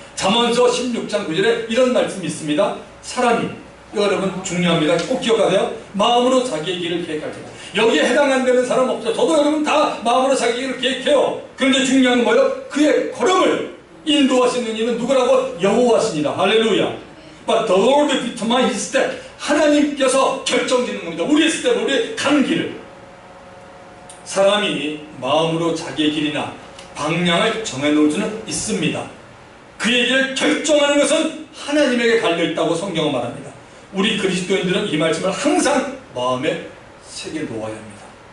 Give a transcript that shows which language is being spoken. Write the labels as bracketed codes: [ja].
[ko] 잠언서 16장 9절에 이런 말씀이 있습니다. 사람이, 이거 여러분 중요합니다. 꼭 기억하세요. 마음으로 자기의 길을 계획할 때, 여기에 해당 안 되는 사람 없죠. 저도 여러분 다 마음으로 자기 길을 계획해요. 그런데 중요한 건 뭐예요? 그의 걸음을 인도하시는 이는 누구라고? 여호와시니라. 할렐루야. [en] But the Lord determines his step. [ko] 하나님께서 결정짓는 겁니다. 우리의 스텝, 우리의 가는 길을. 사람이 마음으로 자기의 길이나 방향을 정해놓을 수는 있습니다. 그의 길을 결정하는 것은 하나님에게 달려있다고 성경은 말합니다. 우리 그리스도인들은 이 말씀을 항상 마음에 새겨 놓아야 합니다.